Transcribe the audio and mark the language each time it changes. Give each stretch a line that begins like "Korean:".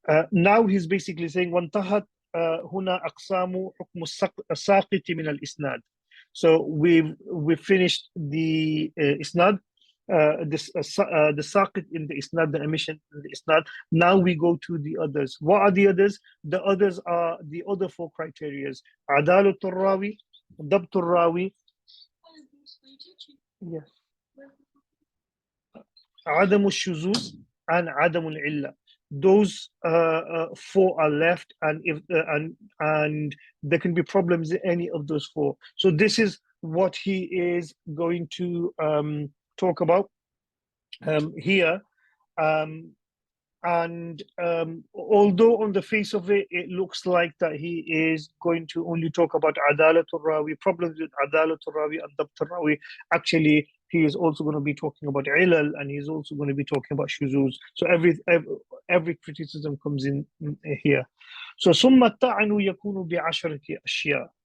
English: Now he's basically saying
Arabic: وانتهت هنا أقسام حكم الساقط من الإسناد.
English: So we've finished the isnad, the saqit in the isnad, the omission in the isnad. Now we go to the others. What are the others? The others are the other 4 criteria: adalatul rawi, dabtul rawi, yes, adamul shuzuz, and adamul illa. Those 4 are left, and and there can be problems in any of those 4. So this is what he is going to talk about here, and although on the face of it, it looks like that he is going to only talk about adalatul rawi, problems with adalatul rawi and dabtul rawi, actually he is also going to be talking about ilal, and he's also going to be talking about shuzuz. So every criticism comes in here.
Arabic: So ثم الطعن يكون بعشرة أشياء.